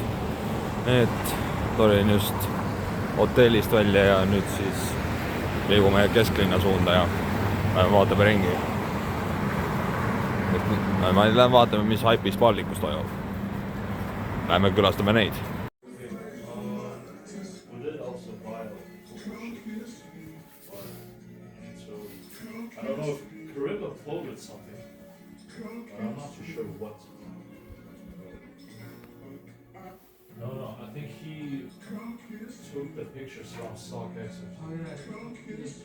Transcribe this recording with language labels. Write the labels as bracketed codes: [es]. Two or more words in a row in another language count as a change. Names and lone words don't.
[et] Et tulin just hotellist välja ja nüüd siis liigume kesklinna suunda ja vaatame ringi. Ma lähen vaatame, mis Hype'is Ballikus toimub. Lähme külastame neid. [en] I don't know if Caribba quoted something, but I'm not too sure what. No, I think he took the pictures from StockX or something.